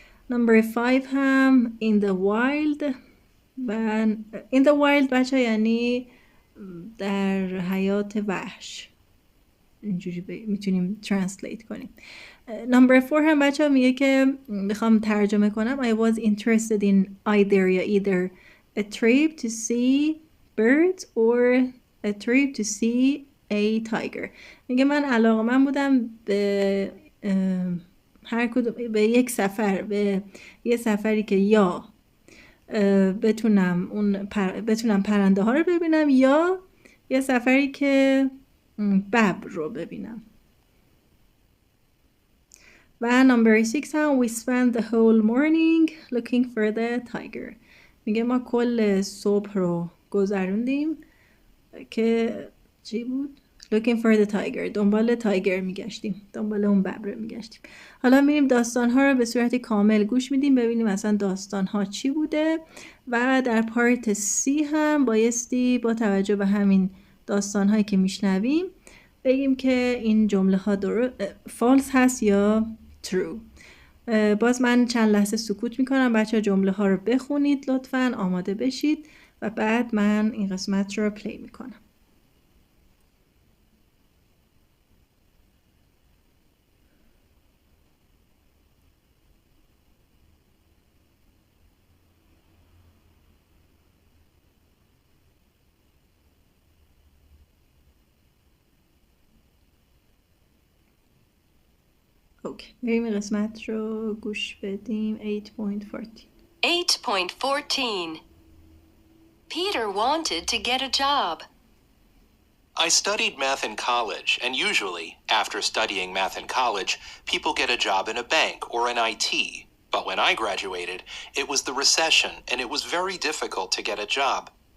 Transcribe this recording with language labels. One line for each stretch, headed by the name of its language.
Persian: نمبر 5 هم
English: in the wild
Persian: و
English: in the wild
Persian: بچه یعنی در حیات وحش. اینجوری میتونیم ترنسلیت کنیم. نمبر 4 هم بچه میگه که میخوام ترجمه کنم
English: I was interested in either
Persian: یا
English: either a trip to see birds or a trip to see a tiger.
Persian: میگه من علاقه‌مند بودم به هر کدوم، به یک سفر، به یه سفری که یا بتونم پرنده ها رو ببینم یا یه سفری که ببر رو ببینم. و نمبر 6 هم
English: we spent the whole morning looking for the tiger.
Persian: میگه ما کل صبح رو گذروندیم که چی بود؟
English: looking for the tiger.
Persian: دنبال تایگر میگشتیم، دنبال اون ببر میگشتیم. حالا میریم داستان ها رو به صورت کامل گوش میدیم ببینیم اصلا داستان ها چی بوده و در پارت سی هم بایستی با توجه به همین داستان هایی که میشنویم بگیم که این جمله ها فالس هست یا true. باز من چند لحظه سکوت میکنم بچه ها جمله ها رو بخونید لطفاً، آماده بشید و بعد من این قسمت رو پلی میکنم. اوکی، بریم این قسمت رو گوش بدیم. 8.14. 8.14.
English: Peter wanted to get a job. I studied math in college, and usually, after studying math in college, people get a job in a bank or in IT. But when I graduated, it was the recession, and it was very difficult to get a job.